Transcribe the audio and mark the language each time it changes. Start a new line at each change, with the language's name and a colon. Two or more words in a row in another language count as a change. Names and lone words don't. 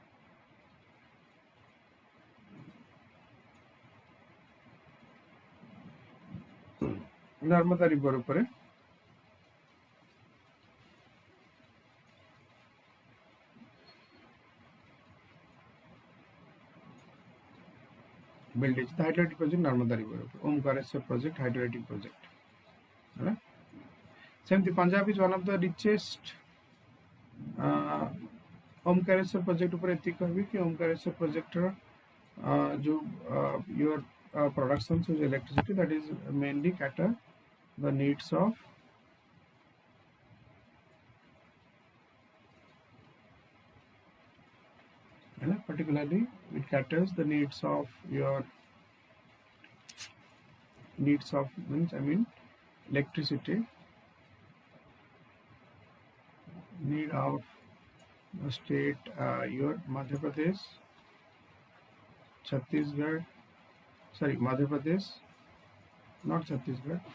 English: Narmada river upare built it. The hydroelectric project Narmada river. Omkareshwar project hydroelectric project. Right? Same the Punjab is one of the richest. Omkareshwar project upare
Odia: ଏଠି କହିବି କି
English: Omkareshwar project जो your production of electricity, that is mainly cater the needs of particularly it caters the needs of your electricity need of the state your Madhya Pradesh, Chhattisgarh, sorry Madhya Pradesh, not Chhattisgarh,